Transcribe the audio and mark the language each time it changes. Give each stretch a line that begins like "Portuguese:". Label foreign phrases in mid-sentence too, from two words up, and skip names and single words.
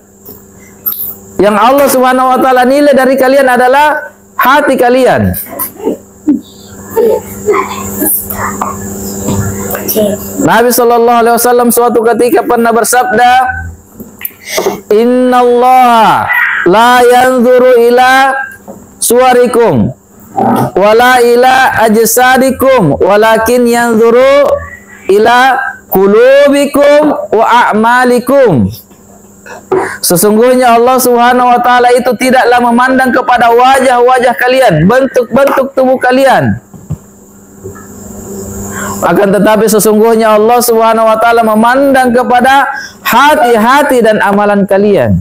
Indonesian: Yang Allah
Arabic: سبحانه وتعالى
Indonesian: nilai dari kalian adalah hati kalian.
Arabic: Nabi صلى الله عليه وسلم
Indonesian: suatu ketika pernah bersabda,
Arabic: "إن الله لا ينظر إلى صوركم ولا إلى أجسادكم ولكن ينظر إلى قلوبكم وأعمالكم."
Indonesian: Sesungguhnya Allah
Arabic: سبحانه وتعالى
Indonesian: itu tidaklah memandang kepada wajah-wajah kalian, bentuk-bentuk tubuh kalian. Akan tetapi sesungguhnya Allah
Arabic: سبحانه وتعالى
Indonesian: memandang kepada hati-hati dan amalan kalian.